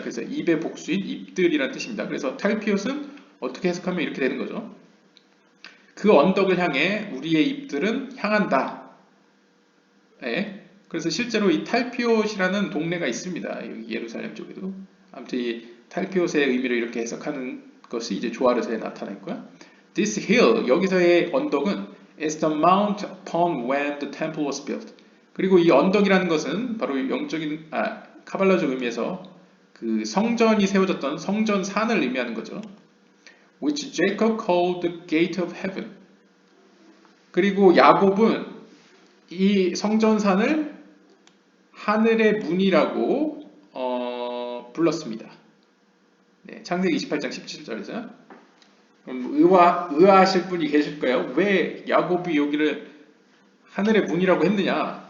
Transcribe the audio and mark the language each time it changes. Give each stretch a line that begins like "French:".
Korean: 그래서 입의 복수인 잎들이라는 뜻입니다. 그래서 탈피옷은 어떻게 해석하면 이렇게 되는 거죠. 그 언덕을 향해 우리의 입들은 향한다. 네. 그래서 실제로 이 탈피옷이라는 동네가 있습니다. 여기 예루살렘 쪽에도. 아무튼 이 탈피옷의 의미를 이렇게 해석하는 것이 이제 조아르서에 나타나 있고요.
English: This hill,
Korean: 여기서의 언덕은
English: is the mount upon when the temple was built.
Korean: 그리고 이 언덕이라는 것은 바로 영적인 카발라적 의미에서 그 성전이 세워졌던 성전산을 의미하는 거죠.
English: Which Jacob called the gate of heaven.
Korean: 그리고 야곱은 이 성전산을 하늘의 문이라고 불렀습니다. 네, 창세기 28장 17절에서. 그럼 의아하실 분이 계실 거예요. 왜 야곱이 여기를 하늘의 문이라고 했느냐?